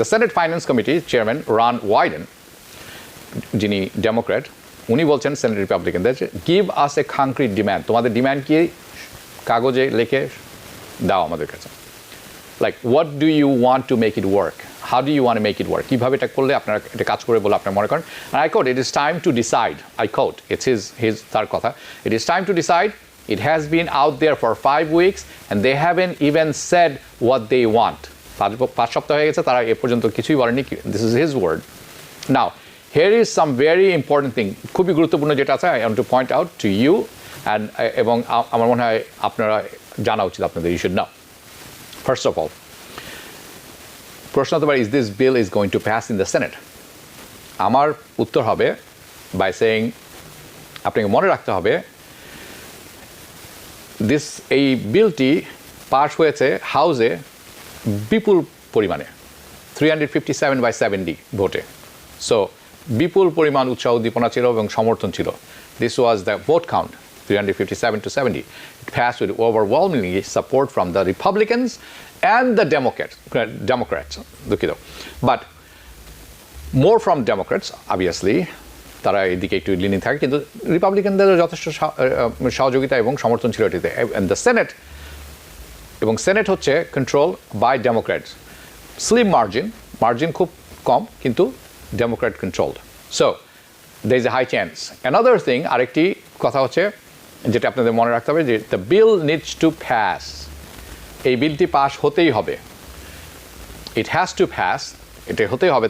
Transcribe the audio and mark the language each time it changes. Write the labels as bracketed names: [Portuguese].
[Bangla] The senate finance committee chairman run widen, যিনি Democrat, উনি বলছেন সেনেট রিপাবলিকানদের [English] give us a concrete demand, [Bangla] তোমাদের demand কি কাগজে লিখে দাও আমাদের কাছে, [English] like what do you want to make it work, [Bangla] how do you want make it work, কীভাবে এটা করলে আপনারা এটা কাজ করে বলে আপনারা মনে করেন। [English] I quote, it is time to decide, I quote, it's his [Bangla] তার কথা, [English] It is time to decide. It has been out there for 5 weeks and they haven't even said what they want. [Bangla] 5 সপ্তাহ হয়ে গেছে, তারা এ পর্যন্ত কিছুই বলেনি। [English] This is his word. Now, here is some very important thing, [Bangla] খুবই গুরুত্বপূর্ণ যেটা আছে, [English] I want to point out to you, and [Bangla] এবং আমার মনে হয় আপনারা জানা উচিত আপনাদের, [English] you should know. First of all, [Bangla] প্রশ্ন হতে পারে, [English] is this bill is going to pass in the Senate? [Bangla] আমার উত্তর হবে [English] by saying, [Bangla] আপনাকে মনে রাখতে হবে এই বিলটি পাস হয়েছে হাউসে বিপুল পরিমাণে 357/70 ভোটে। সো বিপুল পরিমাণ উৎসাহ উদ্দীপনা ছিল এবং সমর্থন ছিল। [English] This was the vote count, 357-70. It passed with overwhelmingly support from the Republicans and the Democrats. [Bangla] দুঃখিত, [English] But more from Democrats, obviously. [Bangla] তারা এদিকে একটু লিনিং থাকে, কিন্তু রিপাবলিকানদেরও যথেষ্ট সহযোগিতা এবং সমর্থন ছিল এটিতে। দ্য সেনেট, এবং সেনেট হচ্ছে [English] control by Democrats, [Bangla] slim margin খুব কম, কিন্তু Democrat controlled. [English] So there is a high chance. Another thing, [Bangla] আরেকটি কথা হচ্ছে যেটা আপনাদের মনে রাখতে হবে, যে [English] the bill needs to pass, [Bangla] এই বিলটি পাস হতেই হবে, [English] it has to pass, [Bangla] এটা হতেই হবে।